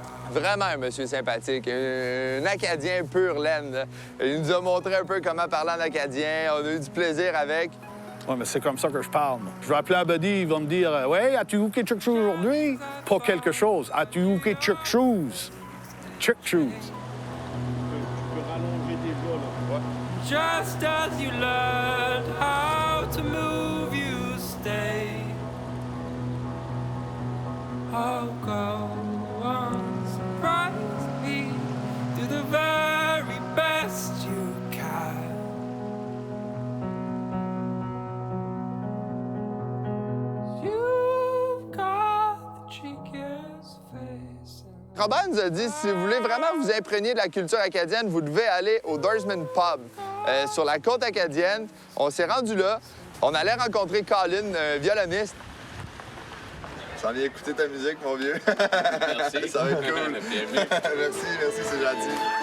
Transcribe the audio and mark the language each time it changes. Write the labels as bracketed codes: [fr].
[fr] Vraiment un monsieur sympathique, un Acadien pur laine. Là. Il nous a montré un peu comment parler en acadien, on a eu du plaisir avec. Oui, mais c'est comme ça que je parle. Je vais appeler un buddy, il va me dire « Ouais, as-tu hooké Chuck Shoes aujourd'hui? » Pas quelque chose. « As-tu hooké Chuck Shoes? » Chuck Shoes. [en] Just as you learned how to move, you stay. Oh, go on, surprise me. Do the very best you can. You've got the cheekiest face. [fr] Robert nous a dit, si vous voulez vraiment vous imprégner de la culture acadienne, vous devez aller au Doorsman Pub, sur la côte acadienne. On s'est rendu là. On allait rencontrer Colin, un violoniste. J'en ai écouté ta musique, mon vieux. Merci. Ça va être cool. Merci, c'est gentil.